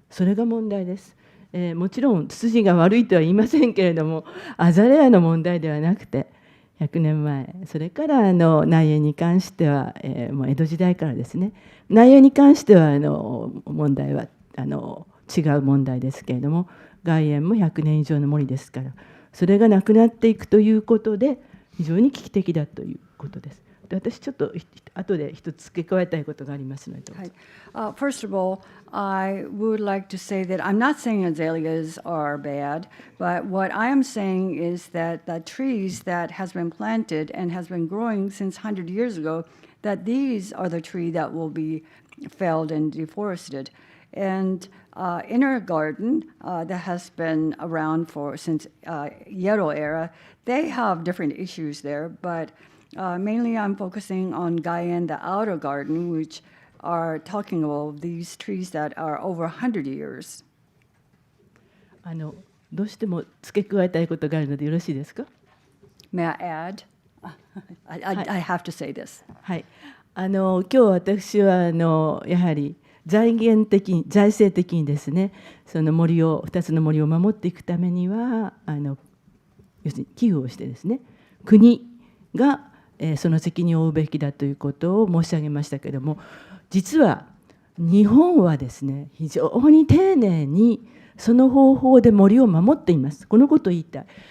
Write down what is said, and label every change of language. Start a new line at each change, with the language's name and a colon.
Japanese: それが問題です。もちろんツツジが悪いとは言いませんけれども、アザレアの問題ではなくて、100年前、それから内縁に関しては、もう江戸時代からですね、内縁に関しては問題は違う問題ですけれども、外縁も100年以上の森ですから、それがなくなっていくということで非常に危機的だということです。で、私ちょっと後で一つ付け加えたいことがありますのでどうぞ。
English: First of all, I would like to say that I'm not saying azaleas are bad, but what I am saying is that the trees that has been planted and has been growing since 100 years ago, that these are the trees that will be felled and deforested. And in our garden that has been around since Edo era, they have different issues there, but mainly I'm focusing on Gaien, the outer garden, which are talking about these trees that are over 100 years.
Japanese: どうしても付け加えたいことがあるのでよろしいですか？
English: May I add? I have to say this.
Japanese: はい、今日私はやはり財政的にですね、その2つの森を守っていくためには要するに寄付をしてですね、国がその責任を負うべきだということを申し上げましたけれども、実は日本はですね、非常に丁寧にその方法で森を守っています。このことを言いたい。